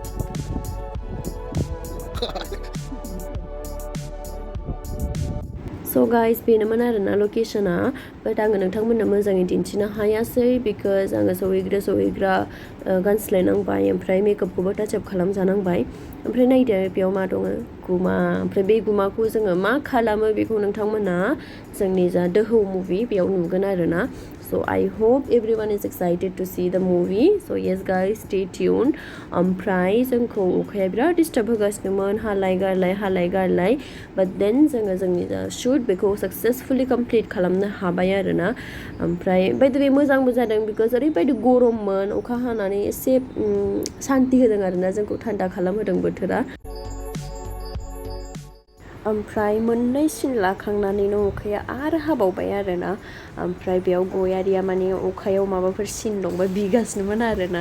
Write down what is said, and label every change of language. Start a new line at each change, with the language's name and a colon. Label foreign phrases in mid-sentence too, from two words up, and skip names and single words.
Bodo: स'
English: So guys
Bodo: बेनोमोन आरोना लकेशना बाट आङो नोंथांमोननो मोजाङै दिन्थिनो हायासै बिकज आङो सहैग्रा गानस्लायनांबाय ओमफ्राय मेकआपखौबो टाचआप खालामजानांबाय ओमफ्राय नायदो बेयाव मा दङ गुमा ओमफ्राय बे गुमाखौ जोङो मा खालामो बेखौ नोंथांमोना जोंनि जा दोहौ मुभि बेयाव नुगोन आरोना
English: So I hope everyone is excited to see the movie. So yes guys, stay tuned.
Bodo: ओमफ्राय जोंखौ अखाया बिराद डिस्टार्ब होगासिनोमोन हालाय गारलाय
English: but then
Bodo: जोङो जोंनि shoot बेखौ
English: successfully complete
Bodo: खालामनो हाबाय आरोना ओमफ्राय
English: by the way
Bodo: मोजांबो जादों because ओरैबायदि गरममोन अखा हानानै एसे सान्ति होदों आरोना जोंखौ थान्दा खालामहोदों बोथोरा ओमफ्राय मोननै सिन लाखांनानैनो अखाया आरो हाबावबाय आरोना ओमफ्राय बेयाव गयारिया माने अखायाव माबाफोर सिन दंबा बिगासिनोमोन आरोना